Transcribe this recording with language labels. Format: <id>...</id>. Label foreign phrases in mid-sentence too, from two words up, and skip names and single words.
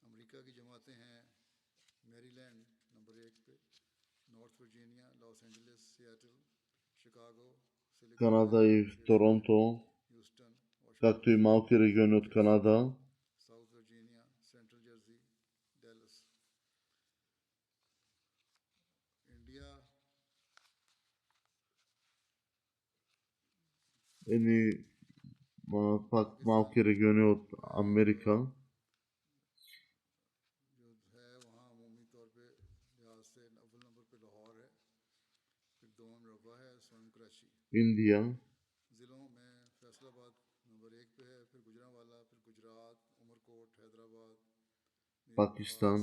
<ur>امریکہ کی جماعتیں ہیں میری لینڈ نمبر 1 پہ، نارتھ ورجینیا، لاس اینجلس، سیاٹل، شکاگو، سلیکون</ur> <bg>Канада</bg> <ur>वैली,</ur> <bg>и в</bg> <ur>डेट्रॉइट,</ur> <bg>Торонто,</bg> <ur>ह्यूस्टन,</ur> <bg>както</bg> <ur>वाशिंगटन</ur> <bg>и</bg> <ur>डीसी,</ur> <bg>малки региони от</bg> <ur>फिलाडेल्फिया,</ur> <bg>Канада,</bg> <ur>साउथ वर्जीनिया, सेंट्रल जर्सी, डैलस। इंडिया</ur> <bg>едни пак</bg> <ur>पाकिस्तान</ur> <bg>малки региони от</bg> <ur>में</ur> <bg>Америка,</bg> <ur>جو ہے وہاں عمومی طور پہ لحاظ سے اول نمبر پہ لاہور ہے، پھر دوم ربوہ ہے، سوئم کراچی.</ur> <bg>Индия,</bg> <ur>ضلعوں میں فیصل آباد نمبر 1 پہ ہے، پھر گوجرانوالہ، پھر گجرات، عمرکوٹ، حیدرآباد، میر وقاص,</ur>